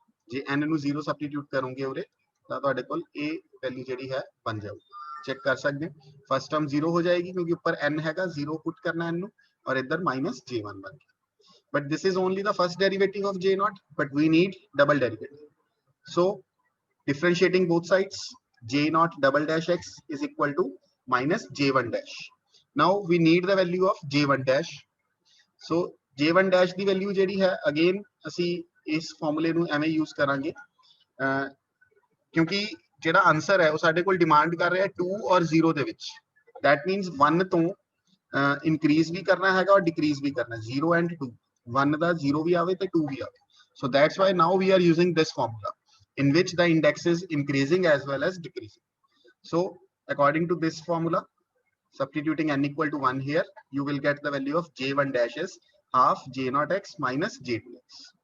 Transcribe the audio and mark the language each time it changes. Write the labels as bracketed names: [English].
[Punjabi] जे n ਨੂੰ 0 substitute ਕਰੋਗੇ ਉਰੇ ਤਾਂ ਤੁਹਾਡੇ ਕੋਲ ਇਹ ਵੈਲਿਊ ਜਿਹੜੀ ਹੈ ਬਣ ਜਾਊਗੀ. ਚੈੱਕ ਕਰ ਸਕਦੇ ਹੋ ਫਸਟ ਟਰਮ 0 ਹੋ ਜਾਏਗੀ ਕਿਉਂਕਿ ਉੱਪਰ n ਹੈਗਾ 0 ਪੁੱਟ ਕਰਨਾ n ਨੂੰ [Hindi] और इधर minus j1 बन गया. [English] But this is only the first derivative of j naught, but we need double derivative. So differentiating both sides, j naught double dash x is equal to minus j1 dash. Now we need the value of j1 dash. [Punjabi] So j1 dash ਦੀ value ਜਿਹੜੀ ਹੈ again ਅਸੀਂ ਇਸ ਫਾਰਮੂਲੇ ਨੂੰ ਐਵੇਂ use ਕਰਾਂਗੇ ਕਿਉਂਕਿ ਜਿਹੜਾ ਆਨਸਰ ਹੈ ਉਹ ਸਾਡੇ ਕੋਲ ਡਿਮਾਂਡ ਕਰ ਰਿਹਾ 2 ਔਰ 0 ਦੇ ਵਿੱਚ. [English] That means [Punjabi] 1 ਤੋਂ increase ਵੀ ਕਰਨਾ ਹੈਗਾ ਔਰ decrease ਵੀ ਕਰਨਾ 0 and 2. 1 ਦਾ 0 ਵੀ ਆਵੇ ਤੇ 2 ਵੀ ਆਵੇ. [English] So that's why now we are using this formula in which the index is increasing as well as decreasing. So according to this formula, substituting n equal to 1 here, you will get the value of j1 dash is half j naught x minus j2x.